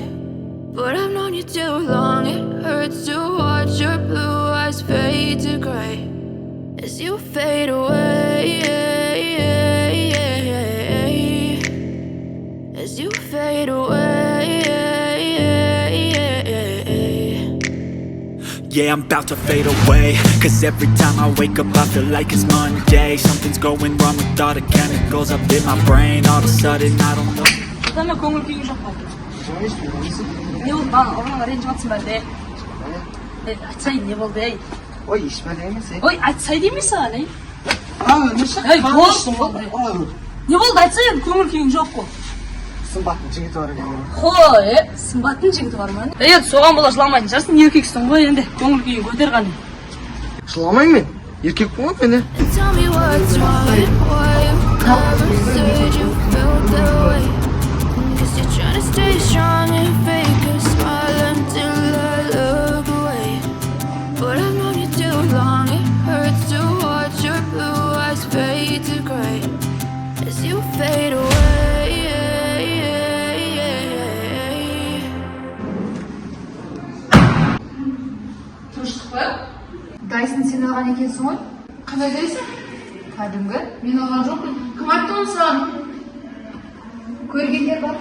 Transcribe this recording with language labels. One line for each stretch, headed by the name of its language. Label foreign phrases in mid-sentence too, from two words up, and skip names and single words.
English: But I've known you too long, it hurts to watch your blue eyes fade to gray as you fade away, as you fade away. Yeah, I'm about to fade away. Cause every time I wake up I feel like it's Monday. Something's going wrong with all the chemicals up in my brain. All of a sudden I don't know.
Kazakh: Кітаме көңіл күйің жоқ па? Жаңа ешпен болмайсың. Не болды, маған ұрғанға ренжіп жатсың ба әлде? Айтсай, не болды, ей? Ой, ешпен емес, ей. Ой, айтсай демей саған, ей? Неше? Ей, болды. Не болды, айтсай, енді көңіл күйің жоқ қой. Сымбаттың жігіті бар екен. Қой, сымбаттың жігіті бар ма? Енді соған бола жыламайтын жарсың, еркексің ғой енді, көңіл күйін көтер ғаны. Жыламайын мен, еркекпін ғой мен.
English: Tell me what's wrong and why you never said you felt that way. Guess you're trying to stay strong and fake a smile until I look away. But I've known you too long, it hurts to watch your blue eyes fade to gray as you fade away.
Kazakh: Дайсын сен алған екенсің ғой? Қандай дайсың? Кәдімгі? Мен алған жоқпын. Кім айтты оны саған? Көргендер бар.